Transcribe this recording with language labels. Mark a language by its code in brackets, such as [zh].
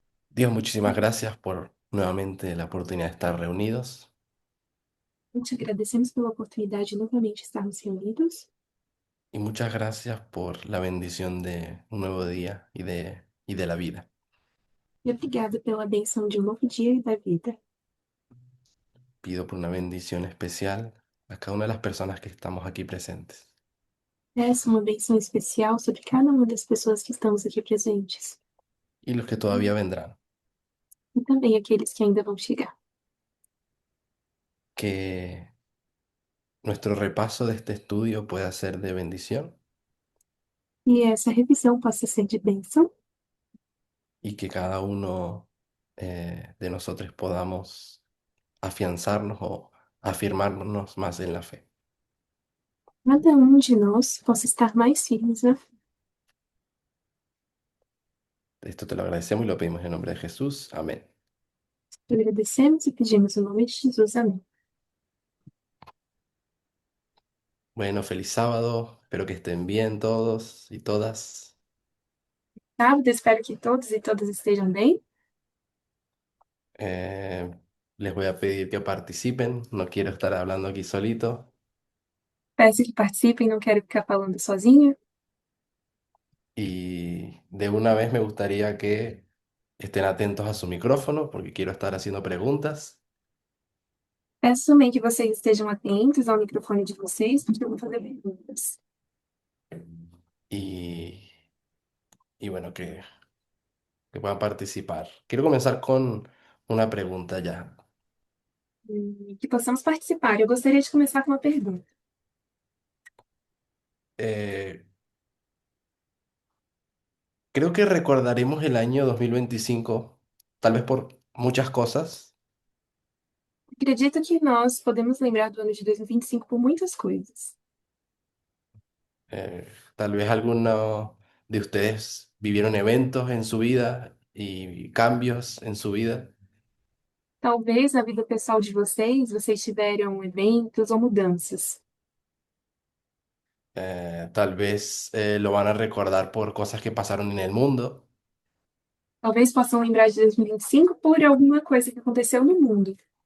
[es] Dios, muchísimas gracias por nuevamente la oportunidad de estar reunidos [pt] Te agradecemos pela oportunidade de novamente estarmos reunidos [es] y muchas gracias por la bendición de un nuevo día y de la vida. [pt] e obrigada pela benção de um novo dia e da vida. [es] Pido por una bendición especial a cada una de las personas que estamos aquí presentes [pt] Peço uma benção especial sobre cada uma das pessoas que estamos aqui presentes [es] y los que todavía vendrán. [pt] e também aqueles que ainda vão chegar. [es] Que nuestro repaso de este estudio pueda ser de bendición [pt] E essa revisão possa ser de bênção [es] y que cada uno de nosotros podamos afianzarnos o afirmarnos más en la fe. [pt] cada um de nós possa estar mais firmes na fé. [es] Esto te lo agradecemos y lo pedimos en nombre de Jesús. Amén. [pt] Agradecemos e pedimos em nome de Jesus. Amém. [es] Bueno, feliz sábado. Espero que estén bien todos y todas. [pt] Sábado, espero que todos e todas estejam bem. [es] Eh, Les voy a pedir que participen. No quiero estar hablando aquí solito. [pt] Peço que participem, não quero ficar falando sozinha. [es] Y de una vez me gustaría que estén atentos a su micrófono porque quiero estar haciendo preguntas. [pt] Peço também que vocês estejam atentos ao microfone de vocês, porque eu vou fazer perguntas. [es] Y, y bueno, que puedan participar. Quiero comenzar con una pregunta ya. [pt] Que possamos participar. Eu gostaria de começar com uma pergunta. [es] Eh, Creo que recordaremos el año 2025, tal vez por muchas cosas. [pt] Acredito que nós podemos lembrar do ano de 2025 por muitas coisas. [es] Tal vez algunos de ustedes vivieron eventos en su vida y cambios en su vida. [pt] Talvez na vida pessoal de vocês tiveram eventos ou mudanças. [es] Tal vez lo van a recordar por cosas que pasaron en el mundo. [pt] Talvez possam lembrar de 2025 por alguma coisa que aconteceu no mundo.